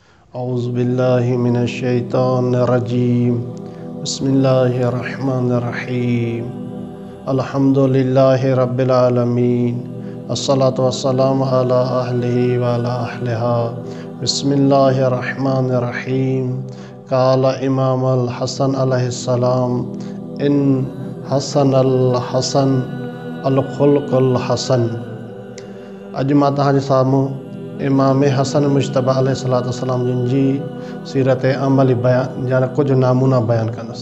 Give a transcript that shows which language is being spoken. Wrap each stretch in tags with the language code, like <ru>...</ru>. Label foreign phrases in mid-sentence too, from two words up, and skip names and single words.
<ar>أعوذ بالله من الشيطان الرجيم بسم الله الرحمن الرحيم الحمد لله رب العالمين الصلاة والسلام على أهله وعلى أهلها بسم الله الرحمن الرحيم قال الإمام الحسن عليه السلام إن حسن الحسن الخلق الحسن.</ar> <sd>अॼु मां तव्हांजे साम्हूं इमाम हसन मुज्तबा अलैहिस्सलाम जिन जी सीरत अमली बयान या कुछ नामूना बयान कंदुसि।</sd>